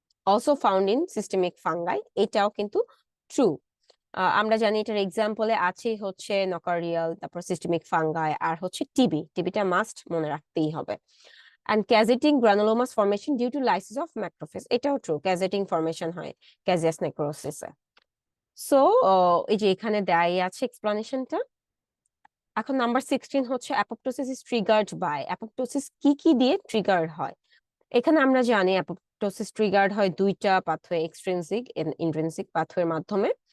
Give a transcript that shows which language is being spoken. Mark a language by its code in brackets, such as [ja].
[en] also found in systemic fungi, [bn] এটাও কিন্তু true. আমরা জানি এটার এক্সাম্পলে আছেই হচ্ছে নকারিয়াল, তারপর সিস্টেমিক ফাঙ্গাই, আর হচ্ছে টিবি, টিবিটা মাস্ট মনে রাখতেই হবে। [en] and caseating granulomas formation due to lysis of macrophage, [bn] এটাও ট্রু, ক্যাজেটিং ফরমেশন হয় ক্যাজিয়াস নেক্রোসিসে। সো এই যে এখানে দেয়াই আছে এক্সপ্লানেশনটা। এখন নাম্বার 16 হচ্ছে apoptosis is triggered by. Apoptosis কি কি দিয়ে ট্রিগার হয়? এখানে আমরা জানি অ্যাপোপ্টোসিস ট্রিগার্ড হয় 2টা পাথওয়ে, এক্সট্রিনসিক ইন্ট্রিনসিক পাথওয়ের মাধ্যমে।